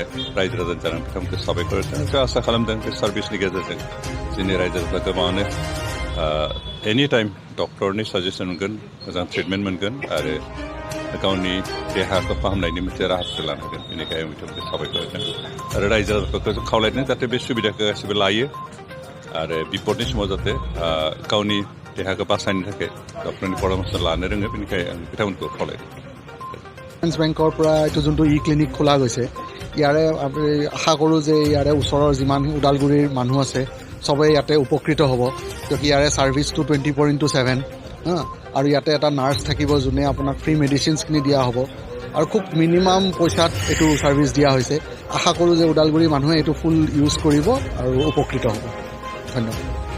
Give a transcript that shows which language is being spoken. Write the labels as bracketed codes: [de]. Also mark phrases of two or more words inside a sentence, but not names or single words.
[brx] रायजो राजानि जानानै बिथांमोनखौ साबायखर होदों आसा खालामदों बे सार्भिसनि गेजेरजों जोंनि रायजो राजाफ्रा गोबाङानो [en] any time [brx] डक्टरनि साजेसन मोनगोन मोजां ट्रिटमेन्ट मोनगोन आरो गावनि देहाखौ फाहामनायनि मोनसे राहाखौ लानो हागोन बेनिखायनो आं बिथांमोनखौ साबायखर होदों आरो रायजो राजाफोरखौ खावलायदों जाहाथे बे सुबिदाखौ गासैबो लायो आरो बिपदनि समाव जाहाथे गावनि देहाखौ बासायनो थाखाय डक्टरनि परामर्श लानो रोङो बेनिखायनो आं बिथांमोनखौ खावलायदों [as] বেংকৰ পৰা এইটো যোনটো ক্লিনিক খোলা গৈছে ইয়াৰে আশা কৰোঁ যে ইয়াৰে ওচৰৰ যিমান ওদালগুৰিৰ মানুহ আছে চবেই ইয়াতে উপকৃত হ'ব কিয়কি ইয়াৰে ছাৰ্ভিচটো 24/7 আৰু ইয়াতে এটা নাৰ্ছ থাকিব যোনে আপোনাক [en] free medicines [as] দিয়া হ'ব আৰু খুব মিনিমাম পইচাত এইটো ছাৰ্ভিচ দিয়া হৈছে আশা কৰোঁ যে ওদালগুৰিৰ মানুহে এইটো [en] full use [as] কৰিব আৰু উপকৃত হ'ব ধন্যবাদ